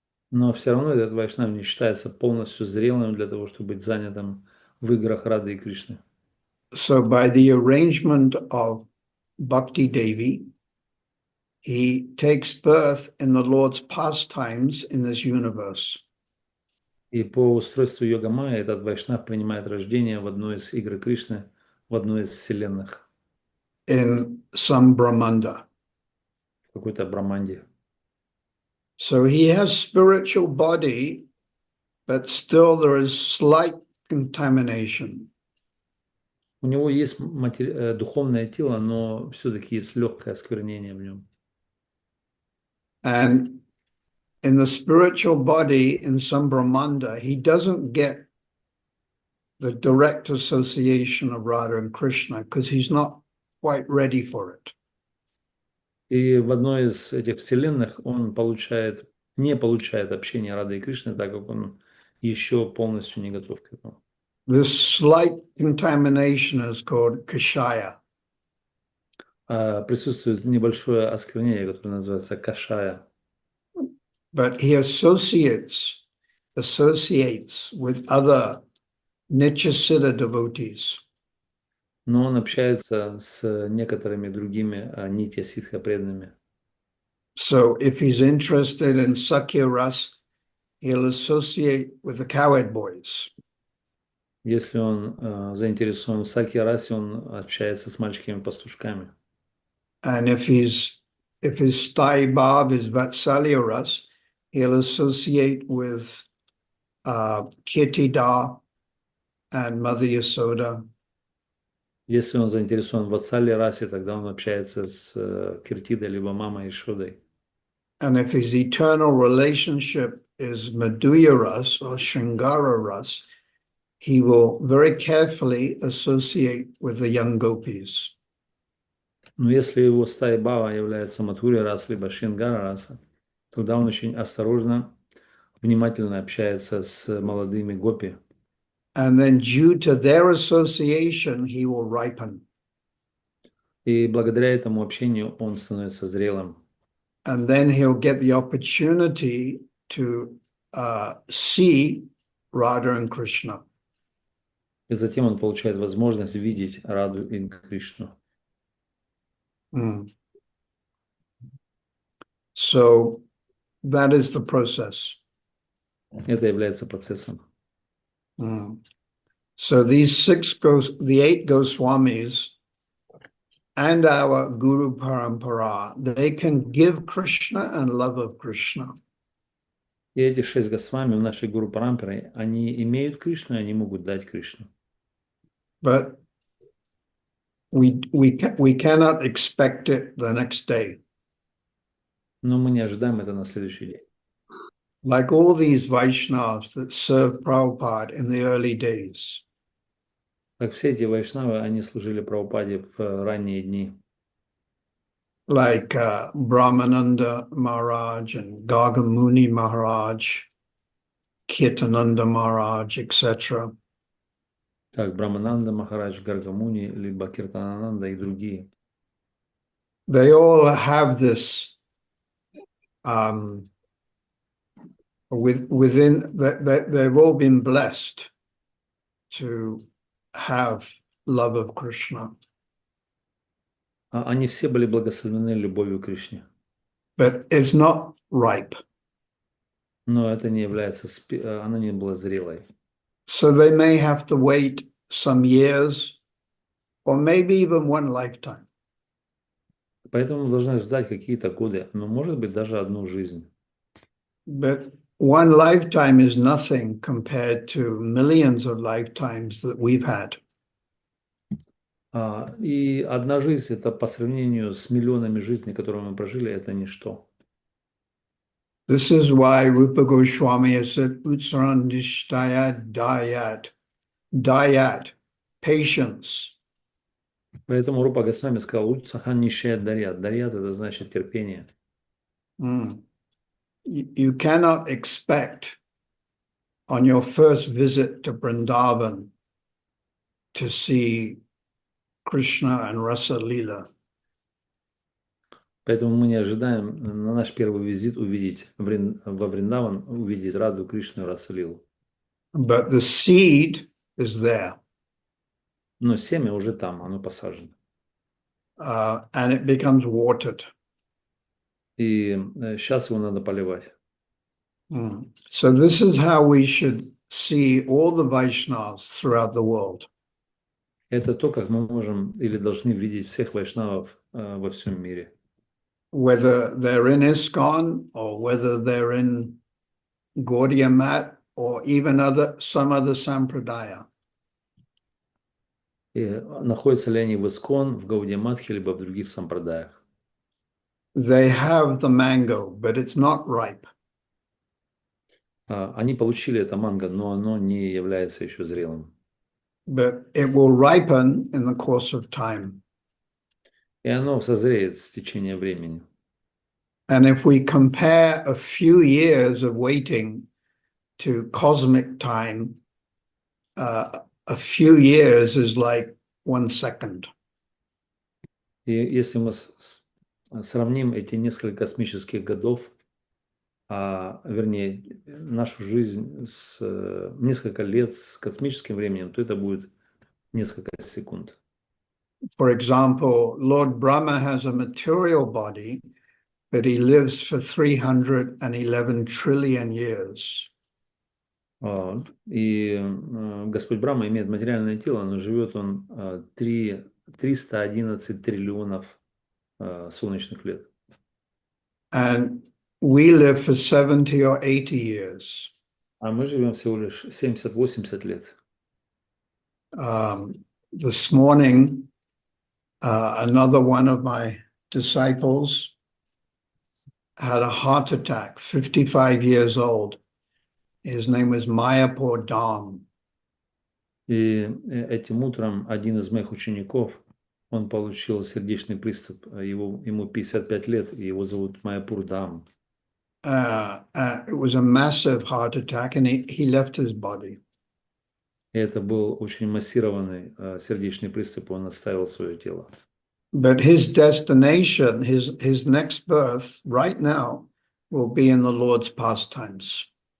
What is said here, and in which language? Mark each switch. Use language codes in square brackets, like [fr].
[ru] Но все равно этот вайшнав не считается полностью зрелым для того, чтобы быть занятым в играх Рады и Кришны. [en] So by the arrangement of Bhakti Devi, he takes birth in the Lord's pastimes in this universe. [ru] И по устройству йога-майя этот вайшнав принимает рождение в одной из игр Кришны, в одной из вселенных. [en] In some Brahmanda. [ru] В какой-то браманде. [en] So he has spiritual body, but still there is slight contamination. [ru] У него есть духовное тело, но все-таки есть легкое осквернение в нем. [en] And in the spiritual body, in some Brahmanda, he doesn't get the direct association of Radha and Krishna because he's not quite ready for it. [ru] И в одной из этих вселенных он не получает общения Рады и Кришны, так как он еще полностью не готов к этому. [en] This slight contamination is called kashaya. [ru] Присутствует небольшое осквернение, которое называется кашая. [en] But he associates with other Nityasiddha devotees. [ru] Но он общается с некоторыми другими нитья-ситха преданными. [en] So if he's interested in Sakya Ras, he'll associate with the cowherd boys. [ru] Если он заинтересован в сакья-расе, он общается с мальчиками-пастушками. [en] And if his Sthai Bhav is Vatsalya Ras, he'll associate with Kirtida and Mother Yasoda. [ru] Если он заинтересован в Ватсале расе, тогда он общается с Киртидой, либо мамой Ишудой. [en] And if his eternal relationship is Madhurya Ras or Shringara Ras, he will very carefully associate with the young gopis. [ru] Но если его стая Бава является Матхурья раса, либо Шингара раса, тогда он очень осторожно, внимательно общается с молодыми гопи. [en] And then due to their association, he will ripen. [ru] И благодаря этому общению он становится зрелым. [en] And then he'll get the opportunity to see Radha and Krishna. [ru] И затем он получает возможность видеть Раду и Кришну. [en] So that is the process. [ru] Это является процессом. [en] So the 8 Goswamis and our Guru Parampara, they can give Krishna and love of Krishna. [ru] И эти 6 Госвами в нашей Гуру Парампаре, они имеют Кришну, и они могут дать Кришну. [en] But we cannot expect it the next day. [ru] Но мы не ожидаем это на следующий день. [en] Like all these Vaishnavas that served Prabhupada in the early days. [ru] Как все эти вайшнавы, они служили Прабхупаде в ранние дни. [en] Like Brahmananda Maharaj and Gargamuni Maharaj, Kirtananda Maharaj, etc. [ru] Как Брахмананда Махарадж, Гаргамуни, либо Киртанананда и другие. [en] They all have this within that they've all been blessed to have love of Krishna. [ru] Они все были благословены любовью к Кришне. [en] But it's not ripe. [ru] Но это не является, она не была зрелой. [en] So they may have to wait some years or maybe even one lifetime. [ru] Поэтому должны ждать какие-то годы, но может быть даже одну жизнь. [en] But one lifetime is nothing compared to millions of lifetimes that we've had. [ru] И одна жизнь, это по сравнению с миллионами жизней, которые мы прожили, это ничто. [en] This is why Rupa Goswami has said, Utsarandishtaya Dayat, Dayat, patience. [ru] Поэтому Рупа Госвами сказал, Утсахан нишет дарьят. Дарьят это значит терпение. [en] You cannot expect on your first visit to Vrindavan to see Krishna and Rasa Leela. [ru] Поэтому мы не ожидаем на наш первый визит увидеть во Вриндаван, увидеть Раду, Кришну и Расалилу. [en] But the seed is there. [ru] Но семя уже там, оно посажено. [en] And it becomes watered. [ru] И сейчас его надо поливать. [en] So this is how we should see all the Vaishnavas throughout the world. [ru] Это то, как мы можем или должны видеть всех вайшнавов во всем мире. [en] Whether they're in ISKCON or whether they're in Gaudiya Mat or even some other sampradaya. [ru] И находятся ли они в Искон, в Гаудия Матхе, либо в других сампрадаях. [en] They have the mango, but it's not ripe. [ru] Они получили это манго, но оно не является еще зрелым. [en] But it will ripen in the course of time. [ru] И оно созреет с течением времени. [en] And if we compare a few years of waiting to cosmic time, a few years is like 1 second. [ru] И если мы сравним эти несколько космических годов, вернее, нашу жизнь с несколько лет с космическим временем, то это будет несколько секунд. [en] For example, Lord Brahma has a material body, but he lives for 311 trillion years. [ru] И Господь Брахма имеет материальное тело, но живет он 311 триллионов солнечных лет. [en] And we live for 70 or 80 years. [ru] А мы живем всего лишь 70-80 лет. [en] this morning, another one of my disciples had a heart attack, 55 years old. His name was Mayapur Dham. [ru] И этим утром один из моих учеников, он получил сердечный приступ. Ему 55 лет, и его зовут Майяпур Dham. [en] It was a massive heart attack, and he left his body. [ru] И это был очень массированный сердечный приступ, он оставил свое тело. [en] But his destination, his next birth, right now, will be in the Lord's pastimes.